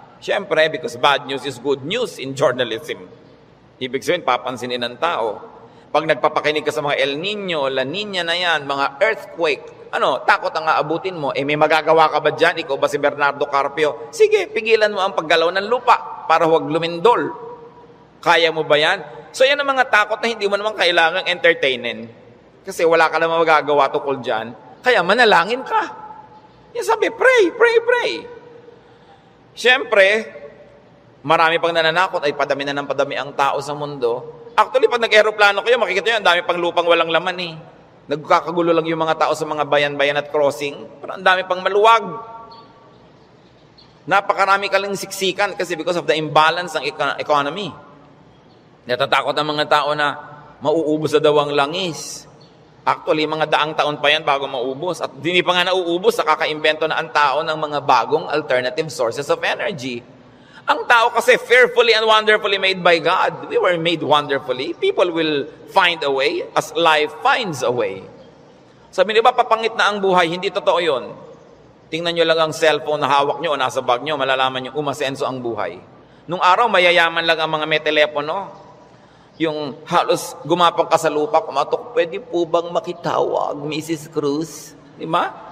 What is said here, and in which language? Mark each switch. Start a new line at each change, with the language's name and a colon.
English: Siyempre, because bad news is good news in journalism.
Filipino: Ibig sabihin, papansinin ng tao. Pag nagpapakinig ka sa mga El Nino, La Nina na yan, mga earthquake, takot ang aabutin mo. May magagawa ka ba dyan? Ikaw ba si Bernardo Carpio? Sige, pigilan mo ang paggalaw ng lupa para huwag lumindol. Kaya mo ba yan? So yan ang mga takot na hindi mo naman kailangang entertainin. Kasi wala ka naman magagawa tukol dyan. Kaya manalangin ka. Yan sabi,
English: pray, pray, pray.
Filipino: Siyempre, marami pang nananakot ay padami na ng padami ang tao sa mundo. Actually, pag nag-aeroplano kayo, makikita nyo, ang dami pang lupang walang laman eh. Nagkakagulo lang yung mga tao sa mga bayan-bayan at crossing. Pero ang dami pang maluwag. Napakarami ka lang siksikan kasi
English: because of the imbalance
Filipino: ng economy. Natatakot ang mga tao na mauubos na daw ang langis. Actually, mga daang taon pa yan bago maubos. At hindi pa nga nauubos, nakaka-invento na ang tao ng mga bagong
English: alternative sources of energy.
Filipino: Ang tao kasi
English: fearfully and wonderfully made by God. We were made wonderfully. People will find a way as life finds a way.
Filipino: Sabi niyo ba, papangit na ang buhay? Hindi totoo yun. Tingnan nyo lang ang cellphone na hawak nyo o nasa bag nyo, malalaman nyo umasenso ang buhay. Nung araw, mayayaman lang ang mga may telepono. Yung halos gumapang ka sa lupa, kumatok, pwede po bang makitawag, Mrs. Cruz? Di ba?